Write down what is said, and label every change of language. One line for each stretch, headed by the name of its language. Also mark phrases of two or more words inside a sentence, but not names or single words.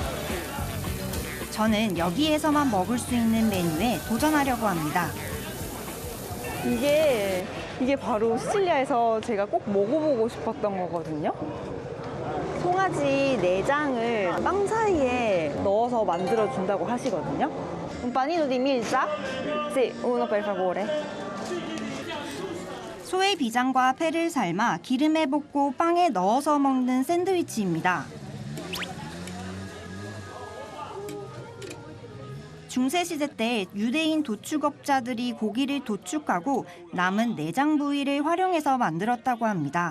Korean: 저는 여기에서만 먹을 수 있는 메뉴에 도전하려고 합니다. 이게 바로 시칠리아에서 제가 꼭 먹어보고 싶었던 거거든요. 송아지 내장을 빵 사이에 넣어서 만들어준다고 하시거든요.
Italian: Un panino di milza? Sì, uno per favore.
Korean: 소의 비장과 회를 삶아 기름에 볶고 빵에 넣어서 먹는 샌드위치입니다. 중세시대 때 유대인 도축업자들이 고기를 도축하고 남은 내장 부위를 활용해서 만들었다고 합니다.